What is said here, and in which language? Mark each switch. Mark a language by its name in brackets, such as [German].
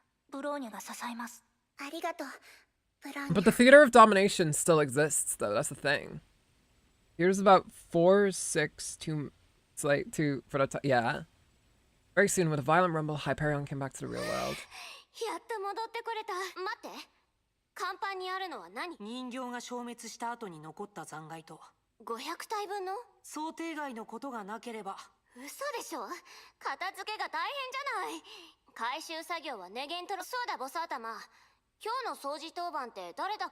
[Japanese] ブローニュが支えます。ありがとう、ブローニュ。 [English] But the theater of domination still exists, though. That's the thing. Here's about 4, 6, 2. It's like 2 for the yeah. Very soon, with a violent rumble, Hyperion came back to the real world. [Japanese] やっと戻ってこれた。待って、甲板にあるのは何？人形が消滅した後に残った残骸と 500体分の？想定外のことがなければ。嘘でしょ。片付けが大変じゃない。回収作業はネゲントロ。そうだボス頭、今日の掃除当番って誰だ？